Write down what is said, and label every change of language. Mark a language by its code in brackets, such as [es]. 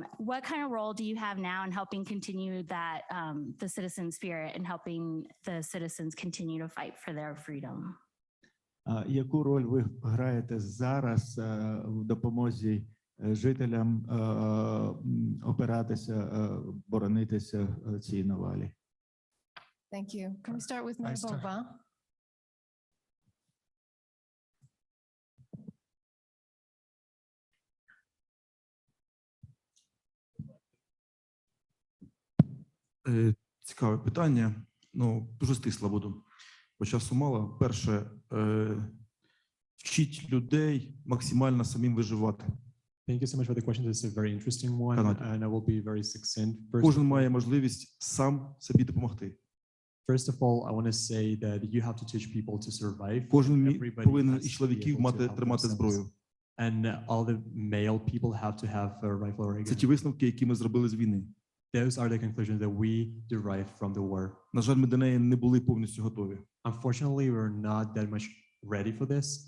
[en] What kind of role do you have now in helping continue that the citizen spirit and helping the citizens continue to fight for their freedom? [uk] Яку роль ви граєте зараз в допомозі жителям опиратися, боронитися цій навалі? [en] Thank you. Can we start with Mayor Bova? [uk] Цікаве питання. Ну, дуже стисло буду. Бо часу мало. Перше, вчіть людей максимально самим виживати. [en] Thank you so much for the question. This is a very interesting one, and I will be very succinct. [uk] Кожен має можливість сам собі допомогти. [en] First of all, I want to say that you have to teach people to survive. [uk] Кожен повинен із чоловіків тримати зброю. [en] And all the male people have to have a rifle or a gun. [uk] Це ті висновки, які ми зробили з війни. [en] Those are the conclusions that we derive from the war. [uk] На жаль, ми до неї не були повністю готові. [en] Unfortunately, we're not that much ready for this.